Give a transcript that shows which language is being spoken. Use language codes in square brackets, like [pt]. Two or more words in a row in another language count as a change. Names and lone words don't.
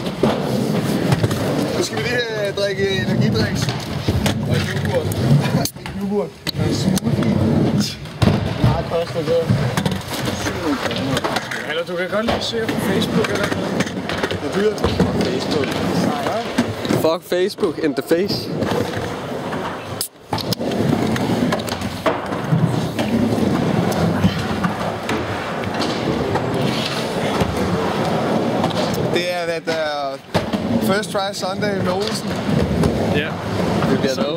[da] Nu skal vi lige drikke energidrinks. Og et yoghurt. Et yoghurt. Og en smoothie. Meget koster det. Eller du kan godt lige se på Facebook eller noget. Det er dyrt. [en] Facebook. Fuck Facebook in the face. [da] Det er det der First Try Sunday med Olsen. Ja. Det bliver noget.